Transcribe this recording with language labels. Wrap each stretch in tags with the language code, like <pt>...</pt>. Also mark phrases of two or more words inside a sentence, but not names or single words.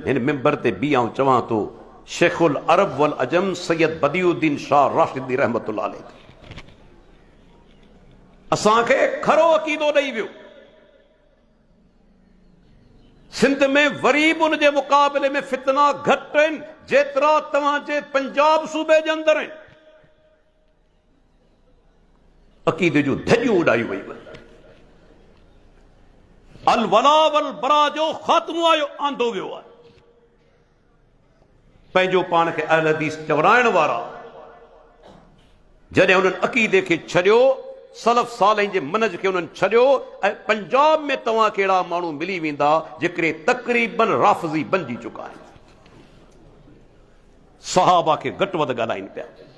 <sd>हिन मिंबर ते बि आऊं चवां थो, शेखुल अरब वल अजम सैयद बदियुद्दीन शाह राशिदी</sd> <ar>رحمة الله عليه</ar> <sd>असांखे खरो अक़ीदो ॾेई वियो। सिंध में वरी बि उन जे मुक़ाबले में फितना घटि आहिनि जेतिरा तव्हांजे पंजाब सूबे जे अंदरि आहिनि। अक़ीदे जूं धॼियूं उॾायूं वयूं,</sd> <ar>الولاء والبراء</ar> <sd>जो ख़ात्मो आयो आंदो वियो आहे। पंहिंजो पाण खे अहल हदीस चवराइण वारा जॾहिं उन्हनि अक़ीदे खे छॾियो, सलफ़ सालहिन जे मनज खे उन्हनि छॾियो, ऐं पंजाब में तव्हां कहिड़ा माण्हू मिली वेंदा जेकरे तक़रीबन राफ़ज़ी बणिजी चुका आहिनि, सहाबा खे घटि वधि ॻाल्हाइनि पिया।</sd>